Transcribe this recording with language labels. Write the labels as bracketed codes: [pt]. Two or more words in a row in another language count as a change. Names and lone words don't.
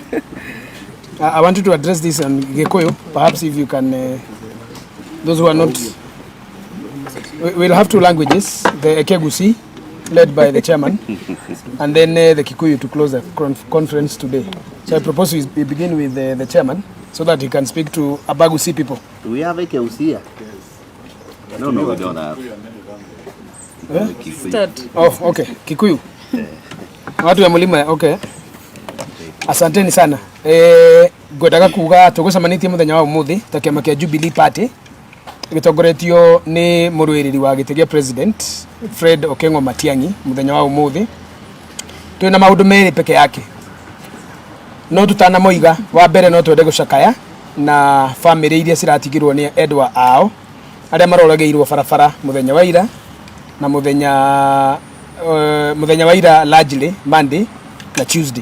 [en] I wanted to address this on Gikuyu. Perhaps if you can, those who are not, we'll have two languages, the Ekegusi, led by the chairman, and then the Kikuyu to close the conference today. So I propose we begin with the chairman, so that he can speak to Abagusi people. Do we have Ekegusi here? Yes. No, we don't have. Oh, okay. Kikuyu. [sw] Watu ya mulima, okay. Asanteni sana. [ki] Gwethaga kuga tugucemanitie muthenya wa umuthi ta kiama kia Jubilee Party gitogoretio ni muruiriri wa gite gia president Fred Okengo Matiang'i muthenya wa umuthi. Twina maundu meri peke yake. No tutana moiga wa mbere no twende gucakaya na family iria ciratigirwo ni endwa ao aria marorageirwo barabara muthenya wa ira na muthenya wa ira largely Monday na Tuesday.